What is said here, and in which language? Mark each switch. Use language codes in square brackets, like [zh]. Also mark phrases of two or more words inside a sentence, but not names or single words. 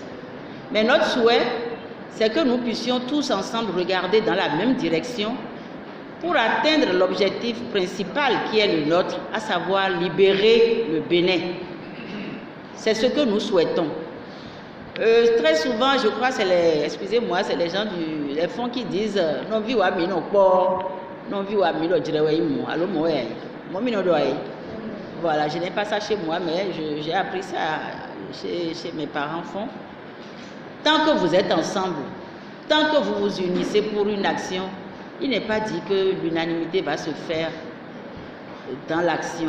[fr] Mais notre souhait, c'est que nous puissions tous ensemble regarder dans la même direction pour atteindre l'objectif principal qui est le nôtre, à savoir libérer le Bénin. C'est ce que nous souhaitons. Très souvent, je crois, c'est excusez-moi, c'est les gens des fonds qui disent [fon] non vi wa mi no po, non vi wa mi lo direwe mu, allo mo e, mo mi no do ai. [fr] Voilà, je n'ai pas ça chez moi, mais j'ai appris ça chez mes parents font. Tant que vous êtes ensemble, tant que vous vous unissez pour une action, il n'est pas dit que l'unanimité va se faire dans l'action.